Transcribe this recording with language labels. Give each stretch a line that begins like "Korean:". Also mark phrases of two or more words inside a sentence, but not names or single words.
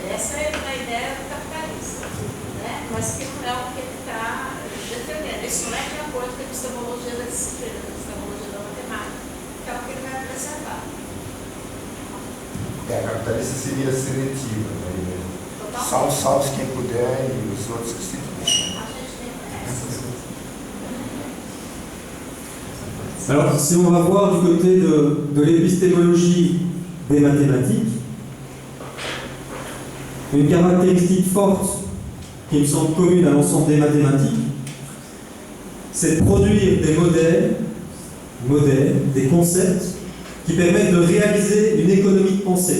Portuguese: Essa é a ideia do capitalista, né? Mas que não é o que ele está defendendo. Isso não é de acordo com a epistemologia da disciplina, a epistemologia da matemática, que é o que ele vai apresentar. A capitalista seria seletiva, né? Totalmente. Salve quem puder e os outros que se A gente tem essas.
French: Alors, si on va voir du côté de l'épistémologie des mathématiques, une caractéristique forte qui me semble commune à l'ensemble des mathématiques, c'est de produire des modèles, des concepts qui permettent de réaliser une économie de pensée.